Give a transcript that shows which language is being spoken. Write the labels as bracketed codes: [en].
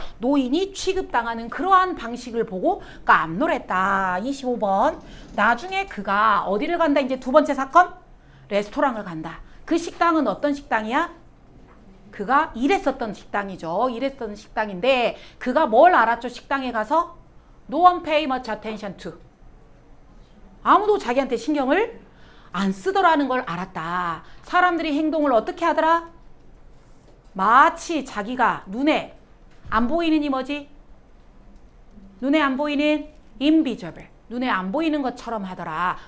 [ko] 노인이 취급당하는 그러한 방식을 보고 깜놀했다. 25번. 나중에 그가 어디를 간다? 이제 두 번째 사건? 레스토랑을 간다. 그 식당은 어떤 식당이야? 그가 일했었던 식당이죠. 일했던 식당인데 그가 뭘 알았죠? 식당에 가서 [en] No one pay much attention to. [ko] 아무도 자기한테 신경을 안 쓰더라는 걸 알았다. 사람들이 행동을 어떻게 하더라? 마치 자기가 눈에 안 보이는 이 뭐지? 눈에 안 보이는 invisible. 눈에 안 보이는 것처럼 하더라.